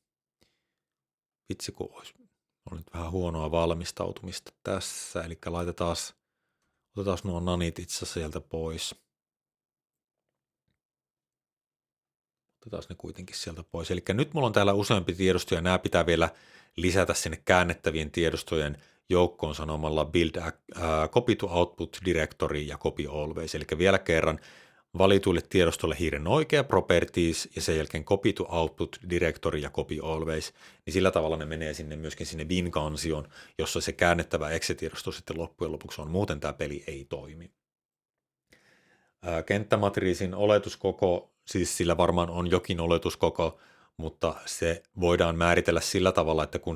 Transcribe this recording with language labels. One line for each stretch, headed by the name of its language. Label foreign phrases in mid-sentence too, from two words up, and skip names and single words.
Finnish: Vitsi, kun on nyt vähän huonoa valmistautumista tässä, eli otetaan nuo nanit itse sieltä pois. Otetaan ne kuitenkin sieltä pois. Eli nyt mulla on täällä useampi tiedosto, ja nämä pitää vielä lisätä sinne käännettävien tiedostojen joukkoon sanomalla
English: build copy to output directory
Finnish: ja
English: copy always.
Finnish: Eli vielä kerran valituille tiedostolle hiiren oikea properties ja sen jälkeen
English: copy to output directory
Finnish: ja
English: copy always,
Finnish: niin sillä tavalla ne menee myöskin sinne bin-kansioon, jossa se käännettävä exe-tiedosto sitten loppujen lopuksi on, muuten tämä peli ei toimi. Kenttämatriisin oletuskoko, siis sillä varmaan on jokin oletuskoko, mutta se voidaan määritellä sillä tavalla, että kun